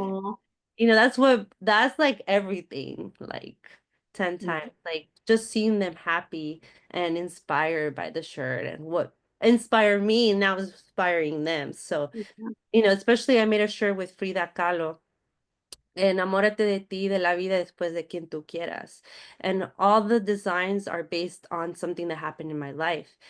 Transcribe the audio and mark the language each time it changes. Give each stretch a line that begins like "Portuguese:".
English: Oh, that's like everything, like 10 times. Like just seeing them happy and inspired by the shirt and what inspired me now is inspiring them. So yeah. especially I made a shirt with Frida Kahlo.
Spanish: Enamórate de ti, de la vida después de quien tú quieras.
English: And all the designs are based on something that happened in my life.